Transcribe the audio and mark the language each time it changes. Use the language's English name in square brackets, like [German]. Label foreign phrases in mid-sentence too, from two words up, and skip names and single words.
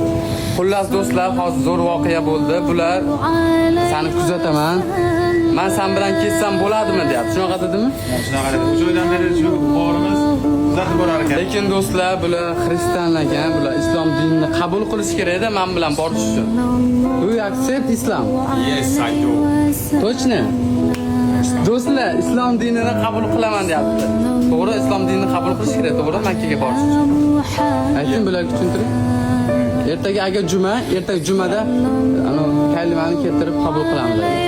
[Uzbek] Xullas do'stlar, hozir zo'r voqea bo'ldi. Bular seni kuzataman. Men sen bilan ketsam bo'ladimi deyapti. Shunaqa dedimi? Shunaqa dedi. O'sha joydan beri shu borimiz kuzatib borar ekan. Lekin do'stlar, bular xristian ekan, bular islom dinini qabul qilish kerak-da men bilan borish uchun. [English] Do you accept Islam? Yes, I do. [Russian] Точно? [Uzbek] Do'stlar, islom dinini qabul qilaman deyapti. To'g'ri, islom dinini qabul qilish kerak, to'g'ri, Makkaga borish uchun. Ayting bularga tushuntiring. Ertaga agar juma, ertaga jumada ana kalimani keltirib qabul qilamiz.